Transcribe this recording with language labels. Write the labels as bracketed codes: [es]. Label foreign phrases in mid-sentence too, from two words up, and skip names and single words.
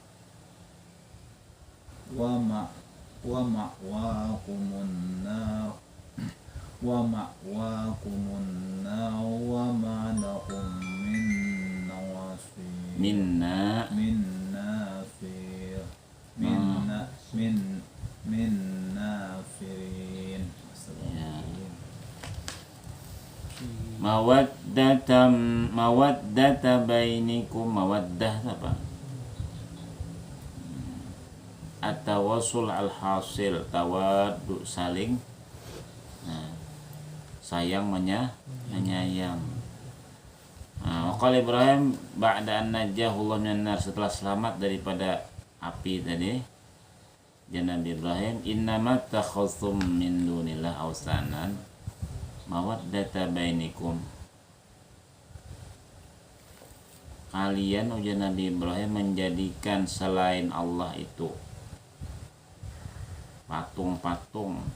[ar] ومأواكم النار وما لكم من ناصرين من ناصرين. مودة بينكم, mawaddah apa? التوسل الحاصل، تواد [bjn] saling sayang menyayang. [ar] وقال إبراهيم بعد أن نجاه الله من النار, [bjn] setelah selamat daripada api tadi, Nabi Ibrahim, [ar] إنما اتخذتم من دون الله أوثانا مودة بينكم. [bjn] Kalian ujar Nabi Ibrahim menjadikan selain Allah itu patung-patung.